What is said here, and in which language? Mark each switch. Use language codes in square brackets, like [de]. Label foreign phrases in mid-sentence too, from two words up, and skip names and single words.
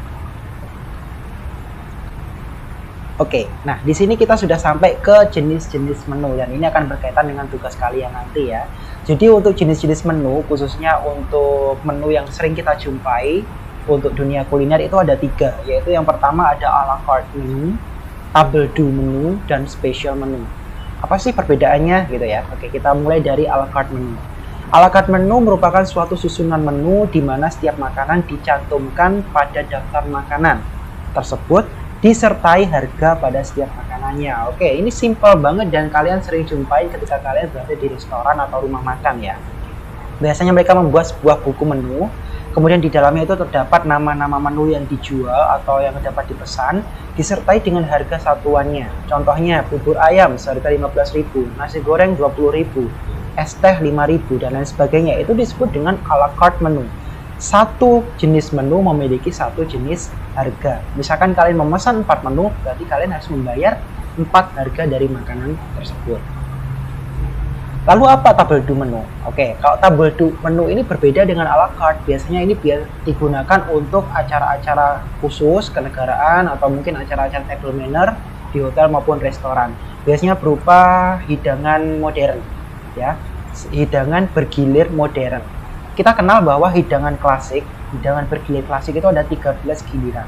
[id] Oke, nah di sini kita sudah sampai ke jenis-jenis menu dan ini akan berkaitan dengan tugas kalian nanti ya. Jadi untuk jenis-jenis menu, khususnya untuk menu yang sering kita jumpai untuk dunia kuliner itu ada 3, yaitu yang pertama ada [fr] a la carte [id] menu, [fr] table d'hôte [id] menu, dan [en] special menu. [id] Apa sih perbedaannya gitu ya? Oke, kita mulai dari [fr] a la carte [id] menu. [fr] A la carte [id] menu merupakan suatu susunan menu di mana setiap makanan dicantumkan pada daftar makanan tersebut disertai harga pada setiap makanannya. Oke, ini simple banget dan kalian sering jumpai ketika kalian berada di restoran atau rumah makan ya. Biasanya mereka membuat sebuah buku menu, kemudian di dalamnya itu terdapat nama-nama menu yang dijual atau yang dapat dipesan, disertai dengan harga satuannya. Contohnya bubur ayam seharga 15.000, nasi goreng 20.000, es teh 5.000, dan lain sebagainya. Itu disebut dengan [fr] a la carte [id] menu. Satu jenis menu memiliki satu jenis harga. Misalkan kalian memesan 4 menu, berarti kalian harus membayar 4 harga dari makanan tersebut. Lalu apa [fr] table d'hôte [id] menu? Oke, kalau [fr] table d'hôte [id] menu ini berbeda dengan [fr] a la carte. [id] Biasanya ini digunakan untuk acara-acara khusus kenegaraan atau mungkin acara-acara [en] table manner [id] di hotel maupun restoran. Biasanya berupa hidangan modern, ya, hidangan bergilir modern. Kita kenal bahwa hidangan bergilir klasik itu ada 13 giliran.